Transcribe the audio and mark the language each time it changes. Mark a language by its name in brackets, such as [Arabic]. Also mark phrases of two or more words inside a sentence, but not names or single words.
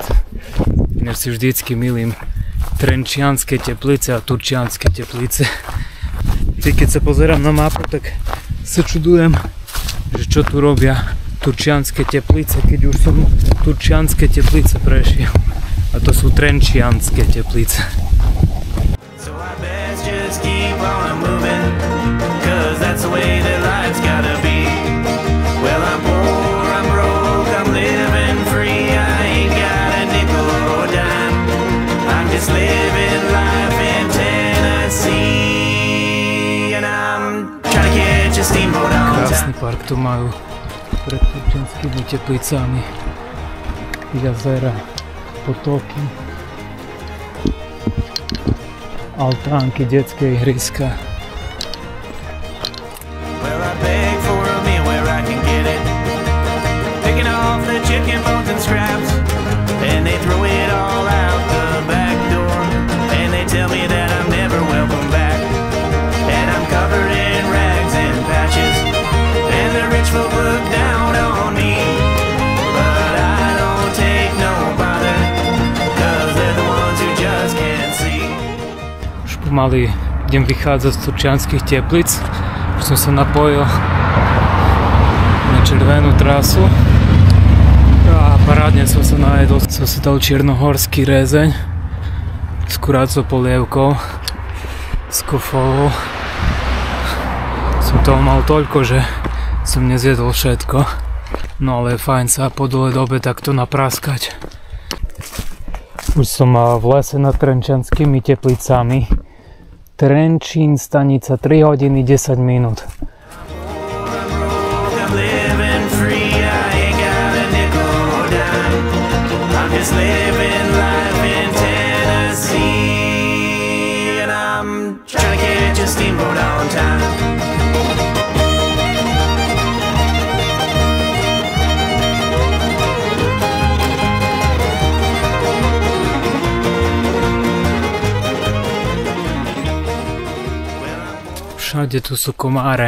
[Slovak] Ja si vždycky milím Trenčianske teplice a Turčianske teplice. Keď sa pozerám na mapu, tak sa čudujem, že čo tu robia Turčianske teplice, keď už som Turčianske teplice prešiel. A to sú Trenčianske teplice. [English] So I best just keep on moving, 'cause that's the way that life's gotta be. Well, I'm poor, I'm broke, I'm living free. I ain't got a nickel or a dime. I'm just living life in Tennessee, and I'm trying to catch a steamboat on [Slovak] Krásny [English] time. [Slovak] park tu majú pred Turčianskými teplicami. Jazera, potoky, altánky, detské ihriska. [English] Well, I beg for a meal where I can get it, picking off the chicken bones and scraps, and they throw it all out the back door, and they tell me that I'm never welcome back, and I'm covered in rags and patches, and the rich folk look down on me, but I don't take no bother, 'cause they're the ones who just can't see. [Slovak] Už pomaly idem vychádzať z Turčianskych teplic. Už som sa napojil na červenú trasu a parádne som sa najedol. Som si dal čiernohorský rezeň s kurácou polievkou, s kofolou. Som toho mal toľko, že som nezjedol všetko. No ale je fajn sa po dole dobe takto napraskať. Už som v lese nad Trenčianskými teplicami. Trenčín, stanica 3 hodiny 10 minút. [English] I'm living free, I ain't got a nickel or dime. I'm just living life in Tennessee, and I'm trying to catch a steamboat on time. [Slovak] Všade tu sú komáre.